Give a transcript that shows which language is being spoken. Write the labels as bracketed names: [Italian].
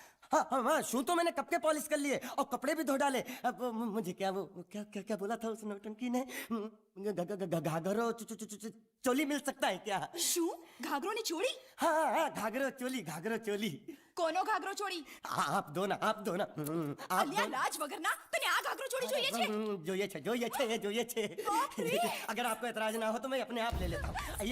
[Hindi] हाँ हाँ हाँ, शू तो मैंने कब के पॉलिश कर लिए और कपड़े भी धो डाले। अब मुझे क्या वो क्या क्या क्या बोला था उस नौटंकी ने? घाघरो चोली मिल सकता है क्या? [Gujarati] શું? ઘાઘરોની ચોળી? [Hindi] हाँ हाँ, घाघरो चोली, घाघरो चोली। [Gujarati] કોનો ઘાઘરો ચોળી? [Hindi] आप दो ना, आप दो ना। आप [Gujarati] અલ્યા લાજ વગરના, તને આ ઘાઘરો ચોળી જોઈએ છે? જોઈએ છે, જોઈએ છે, જોઈએ છે। [Hindi] अगर आपको एतराज ना हो तो मैं अपने आप ले लेता हूँ।